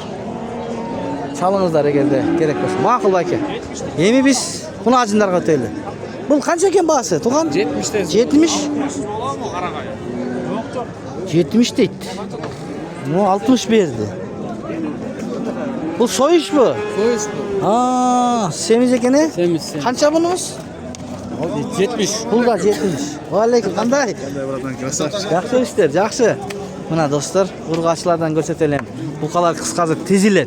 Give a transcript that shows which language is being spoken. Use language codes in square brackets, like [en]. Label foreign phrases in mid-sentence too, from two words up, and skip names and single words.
[ky] Чалыңыздар эгерде керек болсо. Макул байке. Эми биз кунаажындарга өтөлү. Бул канча экен баасы? Туган? 70. 70. 70 дейт. Ну 60 берди. [uz] Bu soyuş bu. Soyuş bu. Aa, semiz ekeni. Semiz. Qancha bunimiz? 70. Pul da 70. [ar] وعليكم, [uz] qanday? Yaxshi ishlar, yaxshi. Mana do'stlar, urg'achilardan ko'rsataman. Buqalar qisqasi teziladi.